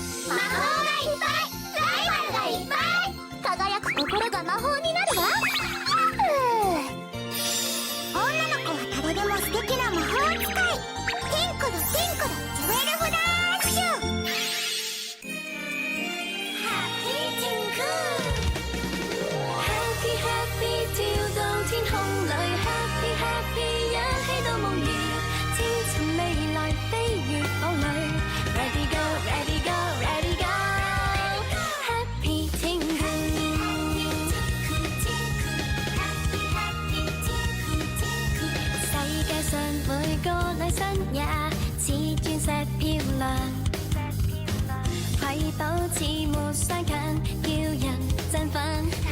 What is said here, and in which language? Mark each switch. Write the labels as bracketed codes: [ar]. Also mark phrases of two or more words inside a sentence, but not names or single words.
[ja] 魔法がいっぱい、ライバルがいっぱい、輝く心が魔法になるわ。女の子は誰でも素敵な魔法使い。テンコロテンコロジュエルフラッシュ。ハッピーティング。 [en] Happy Happy [yue] 跳到天空裏 [en] Happy Happy [yue] 一起到夢兒，千尋未來飛越堡壘 [en] Ready go Ready go Ready go Happy [yue] 天空。世界上每個女生也似鑽石漂亮，瑰寶似沒相近，叫人振奮。